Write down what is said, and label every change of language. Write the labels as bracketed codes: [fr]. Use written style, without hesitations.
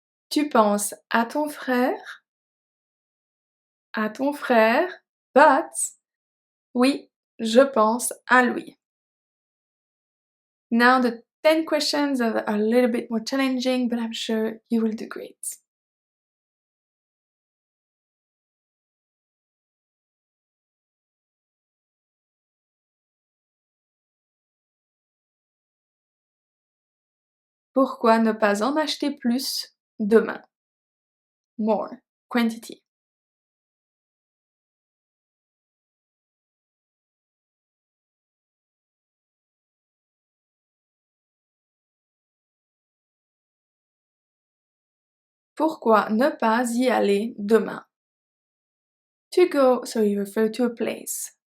[fr] Tu penses à ton frère? À ton frère, [en] but [fr] oui, je pense à lui. [en] Now the 10 questions are a little bit more challenging, but I'm sure you will do great. [fr] Pourquoi ne pas en acheter plus demain? [en] More, quantity. [fr] Pourquoi ne pas y aller demain? [en] To go, so you refer to a place.